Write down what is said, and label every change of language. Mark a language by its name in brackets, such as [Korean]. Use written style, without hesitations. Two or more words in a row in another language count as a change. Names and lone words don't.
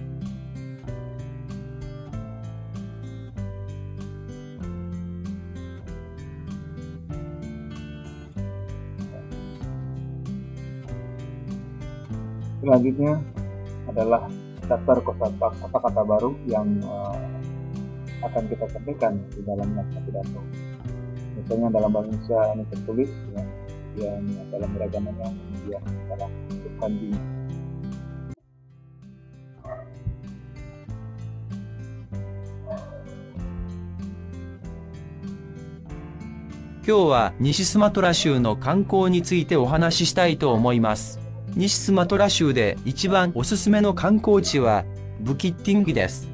[Indonesian] Selanjutnya adalah daftar kata-kata baru yang akan kita sampaikan di dalam naskah pidato. Misalnya dalam bahasa Indonesia ini tertulis, yang dalam beragamannya, kemudian dalam bentuk kanji. [Japanese] 今日は西スマトラ州の観光についてお話ししたいと思います。西スマトラ州で一番おすすめの観光地はブキッティンギです。